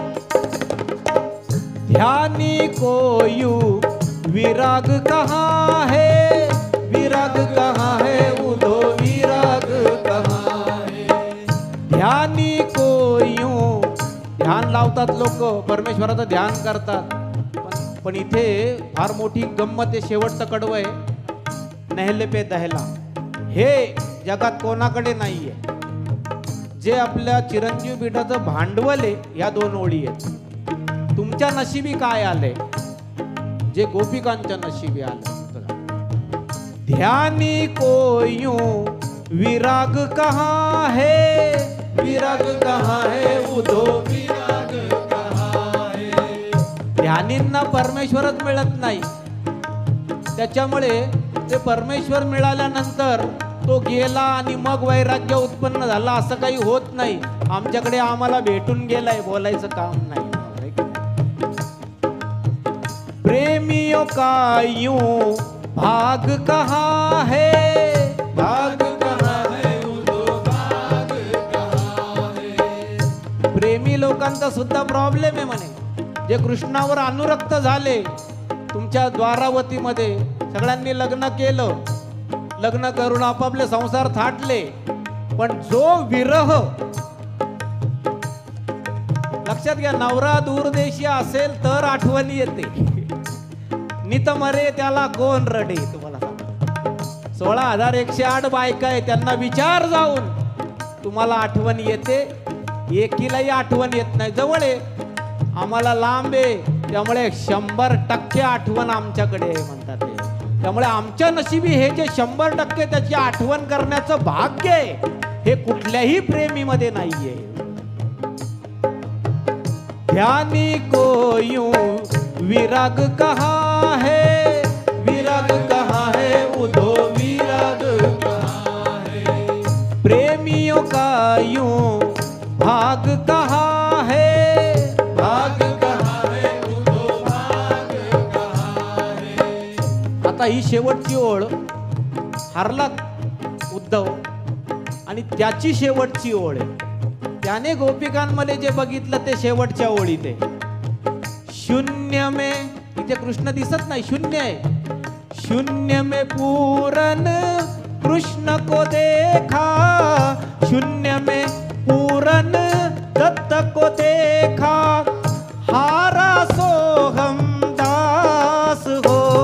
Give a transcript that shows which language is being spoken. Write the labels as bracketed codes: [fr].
[hi] ध्यानी को यूं विराग कहाँ है, विराग कहाँ है, उधो विराग कहाँ है। ध्यानी को यूं, [mr] ध्यान लावतात लोक, परमेश्वराचं ध्यान करतात, पण इथे फार मोठी गंमत आहे, शेवटचं कडवं आहे, [hi] नहले पे दहला, [mr] हे जगात कोणाकडे नाहीये। जे आपल्या चिरंजीव पीठाचं भांडवल आहे, या दोन ओळी आहेत। तुमच्या नशिबी काय आले, जे गोपिकांच्या नशिबी आले। [hi] ध्यानी को यूं विराग कहाँ है, विराग कहाँ है, उधो विराग कहाँ है। [mr] ध्यानींना परमेश्वरच मिळत नाही, त्याच्यामुळे ते परमेश्वर मिळाल्यानंतर तो गेला आणि मग वैराग्य उत्पन्न झाला असं काही होत नाही। आमच्याकडे आम्हाला भेटून गेलाय, बोलायचं काम नाही। [hi] प्रेमियों का यूं भाग कहाँ है, भाग कहाँ है, उधो भाग कहाँ है। [mr] प्रेमी लोकांचा सुद्धा प्रॉब्लेम आहे म्हणे, जे कृष्णावर अनुरक्त झाले, तुमच्या द्वारावतीमध्ये सगळ्यांनी लग्न केलं, लग्न करून आपापले संसार थाटले, पण जो विरह, लक्षात घ्या, नवरा दूरदेशी असेल तर आठवणी येते, नित मरे त्याला कोण रडे। तुम्हाला सांगतो, 16,108 बायका आहे, त्यांना विचार जाऊन, तुम्हाला आठवण येते, एकीलाही आठवण येत नाही। जवळ आहे, आम्हाला लांब आहे, त्यामुळे 100% आठवण आमच्याकडे आहे म्हणतात ते। त्यामुळे आमच्या नशिबी हे जे 100% त्याची आठवण करण्याचं भाग्य आहे, हे कुठल्याही प्रेमीमध्ये नाहीये। [hi] ध्यानी को यूं विराग कहाँ है, विराग कहाँ है, उधो विराग कहाँ है। प्रेमियों का यूं भाग कहाँ है, भाग कहाँ है, उधो भाग कहाँ है। [mr] आता ही शेवटची ओळ, हरला उद्धव आणि त्याची शेवटची ओळ आहे, त्याने गोपिकांमध्ये जे बघितलं ते शेवटच्या ओळीत आहे। [hi] शून्य में, [mr] इथे कृष्ण दिसत नाही, शून्य आहे, [hi] शून्य में पूरन को देखा, शून्य में पूरन दत्त को देखा, हारा सोहम दास हो।